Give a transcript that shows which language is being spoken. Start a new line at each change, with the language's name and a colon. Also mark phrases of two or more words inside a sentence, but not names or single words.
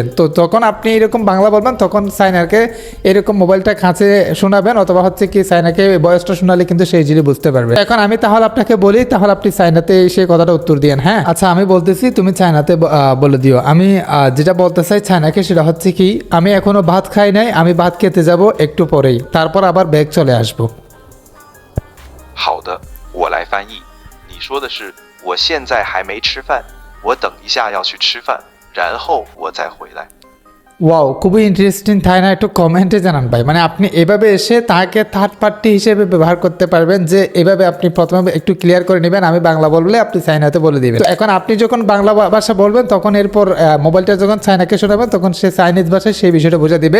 Bangla: তো যখন আপনি এরকম বাংলা বলবেন, তখন চাইনাকে এরকম মোবাইলটা কাছে শোনাবেন, অথবা হচ্ছে কি চাইনাকে ভয়েসটা শোনালে কিন্তু সেই জিনিস বুঝতে পারবে। এখন আমি তাহলে আপনাকে বলি, তাহলে আপনি চাইনাতে সেই কথাটা উত্তর দিয়েন। হ্যাঁ, আচ্ছা আমি বলতেছি, তুমি চাইনাতে বলে দিও। আমি যেটা বলতে চাই চাইনাকে, সেটা হচ্ছে কি আমি এখনো ভাত খাই নাই, আমি ভাত খেতে যাব একটু পরেই, তারপর আবার ব্যাগ চলে আসবো।
Chinese: 好的，我来翻译。你说的是我现在还没吃饭，我等一下要去吃饭，然后我再回来。
Bangla: ওয়াও, খুবই ইন্টারেস্টিং, তাই না? একটু কমেন্টে জানান ভাই। মানে আপনি এভাবে এসে তাকে
English: third party
Bangla: হিসেবে ব্যবহার করতে পারবেন, যে এভাবে আপনি প্রথমে একটু ক্লিয়ার করে নেবেন, আমি বাংলা বললে আপনি চাইনাতে বলে দিবেন। তো এখন আপনি যখন বাংলা ভাষা বলবেন, তখন এরপর মোবাইলটা যখন চাইনাকে শোনাবেন, তখন সে চাইনিজ ভাষায় সেই বিষয়টা বোঝা দিবে।